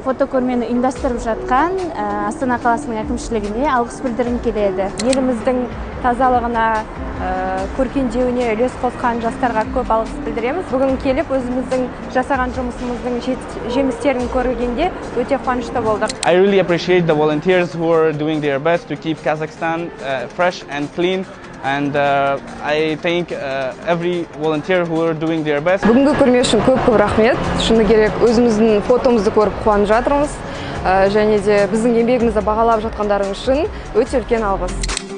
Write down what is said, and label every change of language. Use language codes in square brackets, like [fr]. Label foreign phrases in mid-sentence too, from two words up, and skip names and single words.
[kk] Фотокөрмені ұйымдастырып жатқан Астана қаласының әкімшілігіне алғыс білдіргім келеді. Еліміздің тазалығына, көркендеуіне үлес қосқан жастарға көп алғыс білдіреміз. Бүгін келіп өзіміздің жасаған жұмысымыздың жемістерін көргенде өте қуанышты болдық. [en] I really appreciate the volunteers who are doing their best to keep Kazakhstan fresh and clean. And I thank every volunteer who are doing their best. [kk] Бүгінгі көрме үшін көп рахмет. Шыны керек, өзіміздің фотомызды көріп қуанып жатырмыз. Және де біздің еңбегімізді бағалап жатқандарың үшін өте үлкен алғыс.